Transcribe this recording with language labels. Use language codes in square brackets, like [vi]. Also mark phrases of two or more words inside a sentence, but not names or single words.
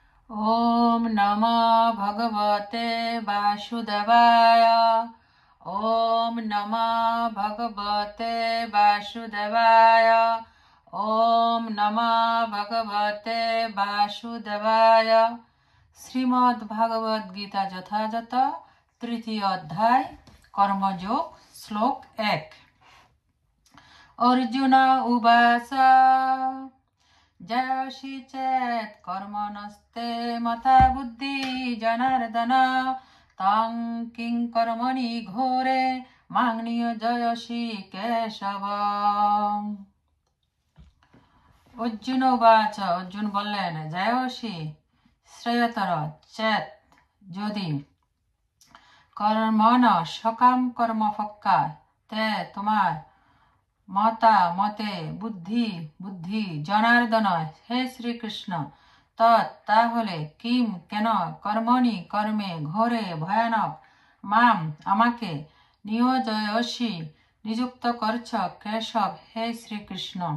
[sa] ॐ नमो भगवते वासुदेवाय। ॐ नमो भगवते वासुदेवाय। ॐ नमो भगवते वासुदेवाय। [bn] শ্রীমদ্ ভাগবত গীতা যথাযথ তৃতীয় অধ্যায় কর্মযোগ শ্লোক 1। [sa] অর্জুন উবাচ जयसि चेत् कर्मणस्ते मता बुद्धि जनार्दन तं किं कर्मणि घोरे मां नियोजयसि केशव। [bn] অর্জুন উবাচ অর্জুন বললেন, জয়সি শ্রেয়তর চেত যদি কর্মণ সকাম কর্মফক্কা তে তোমার মতা মতে বুদ্ধি বুদ্ধি জনার্দন হে শ্রীকৃষ্ণ তাহলে কিম কেন কর্মণি কর্মে ঘোরে ভয়ানক মাম আমাকে নিয়োজয়সি নিযুক্ত করছ কেশব হে শ্রীকৃষ্ণ।